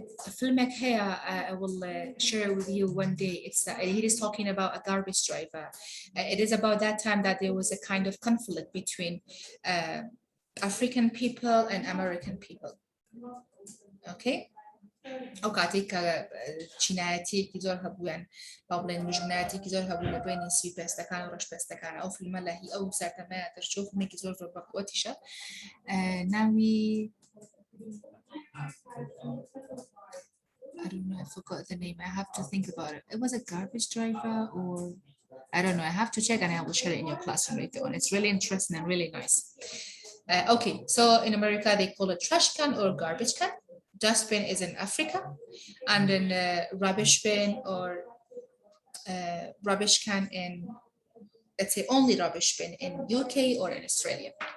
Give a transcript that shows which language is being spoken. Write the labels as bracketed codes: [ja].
[ckb] فيلمك هي [en] I will share with you one day it's he is talking about a garbage driver it is about that time that there was a kind of conflict between African people and American people okay [ckb] او کاتێک چینایەتیەکی زۆر هەبوویان با بڵێن مژنایەتێکی زۆر هەبوو لە بینی سویپێستەکان و ڕەشپێستەکان ئەو فیلمە لە هی ئەو سەردەمەیە دەرچوو فیلمێکی زۆر زۆر بەقوتیشە ناوی [en] I don't know, I forgot the name. I have to think about it. It was a garbage driver or I don't know. I have to check and I will share it in your classroom later on. It's really interesting and really nice. Okay, so in America they call it trash can or garbage can. Dustbin is in Africa, and then rubbish bin or rubbish can in, let's say, only rubbish bin in UK or in Australia.